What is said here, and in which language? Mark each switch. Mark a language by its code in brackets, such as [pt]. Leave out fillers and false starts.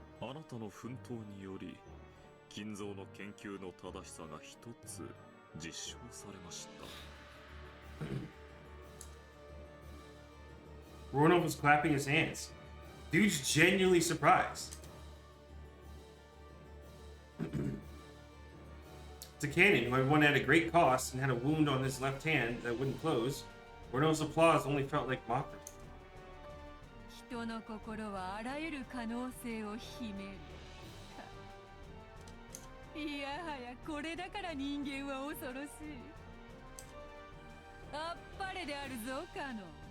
[ja] あなたの奮闘により、金蔵の研究の正しさが一つ実証されました。 [en] Roanoke was clapping his hands. Dude's genuinely surprised. To Cannon, who had won at a great cost and had a wound on his left hand that wouldn't close, Roanoke's applause only felt like mockery. [ja] 人の心はあらゆる可能性を秘める。いやはやこれだから人間は恐ろしい。あっぱれであるぞ、カノン。